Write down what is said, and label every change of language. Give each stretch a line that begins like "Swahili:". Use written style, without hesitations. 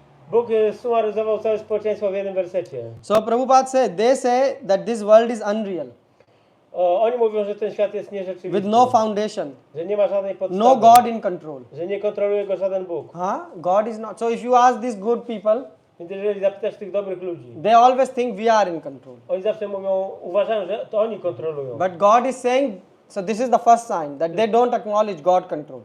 Polish: Bóg sumaryzował całe społeczeństwo w jednym wersecie.
English: So Prabhupada said, they say that this world is unreal,
Polish: Oni mówią, że ten świat jest nierzeczywisty.
English: with no foundation,
Polish: Że nie ma żadnej podstawy.
English: no God in control.
Polish: Że nie kontroluje go żaden Bóg.
English: God is not. So if you ask these good people,
Polish: Więc jeżeli zapytasz tych dobrych ludzi,
English: they always think we are in control.
Polish: oni zawsze uważają, że to oni kontrolują.
English: But God is saying, so this is the first sign that they don't acknowledge God control.